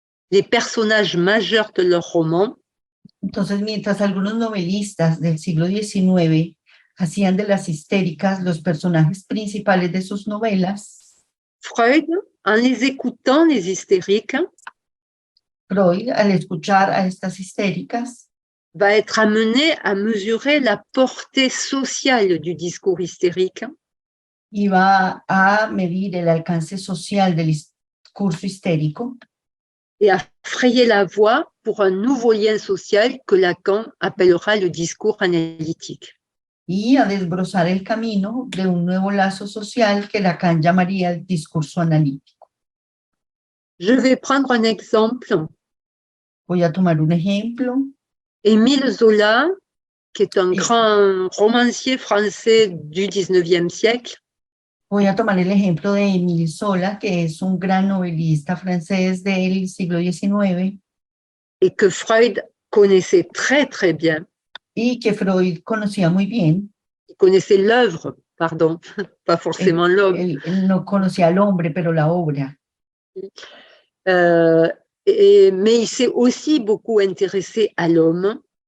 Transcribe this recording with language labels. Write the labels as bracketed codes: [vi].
[fr] les personnages majeurs de leurs romans, [es] Entonces, mientras algunos novelistas del siglo XIX hacían de las histéricas los personajes principales de sus novelas, [fr] Freud, en les écoutant, les hystériques, [es] Freud, al escuchar a estas histéricas, [fr] va être amené à mesurer la portée sociale du discours hystérique [es] iba a medir el alcance social del discurso histérico [fr] et à frayer la voie pour un nouveau lien social que Lacan appellera le discours analytique. [es] y a desbrozar el camino de un nuevo lazo social que Lacan llamaría el discurso analítico. [fr] Je vais prendre un exemple. [es] Voy a tomar un ejemplo. [fr] Émile Zola, qui est un grand romancier français du 19e siècle, [es] Voy a tomar el ejemplo de Émile Zola, que es un gran novelista francés del siglo XIX [fr] et que Freud connaissait très très bien. [es] y que Freud conocía muy bien. [fr] Il connaissait l'œuvre, pardon, pas forcément l'homme. [es] Él no conocía al hombre, pero la obra. [fr] Mais il s'est aussi beaucoup intéressé à l'homme.